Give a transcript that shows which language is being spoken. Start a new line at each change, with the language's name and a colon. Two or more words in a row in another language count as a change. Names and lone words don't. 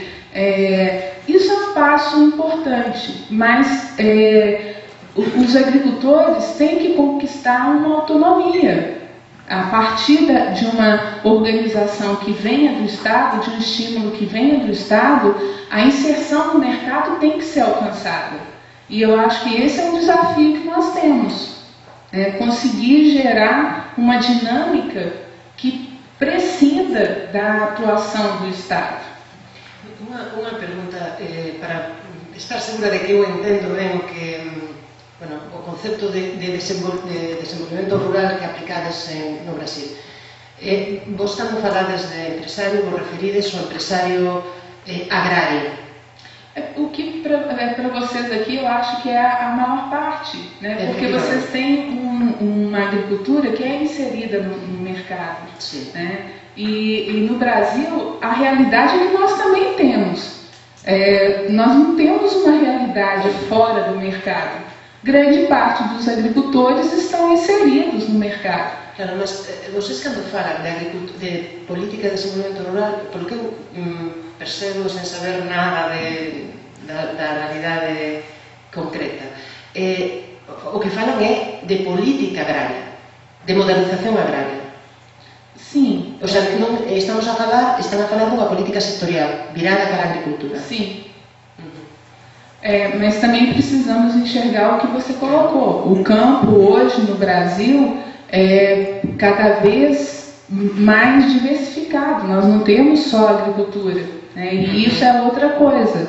Portuguese: Isso é um passo importante, mas os agricultores têm que conquistar uma autonomia a partir de uma organização que venha do Estado, de um estímulo que venha do Estado. A inserção no mercado tem que ser alcançada. E eu acho que esse é um desafio que nós temos, conseguir gerar uma dinâmica que prescinda da atuação do Estado.
Galician: Unha pergunta para estar segura de que eu entendo ben o que o concepto de desenvolvemento rural que aplicades no Brasil. Vos cando falades de empresario, vos referides ao empresario agrario.
Portuguese: O que para vocês aqui eu acho que é a maior parte, né? Porque vocês têm uma agricultura que é inserida no mercado. Sim. Né? E no Brasil, a realidade é que nós também temos. Nós não temos uma realidade fora do mercado. Grande parte dos agricultores estão inseridos no mercado.
Galician: Claro, mas vocês cando falan de política de desenvolvemento rural, polo que eu percebo sen saber nada da realidade concreta, o que falan é de política agraria, de modernización agraria.
Portuguese: Sim.
Galician: O sea, non, están a falar dunha política sectorial virada para a agricultura.
Portuguese: Sim. Mas também precisamos enxergar o que você colocou. O campo hoje no Brasil é cada vez mais diversificado. Nós não temos só agricultura, né? E isso é outra coisa.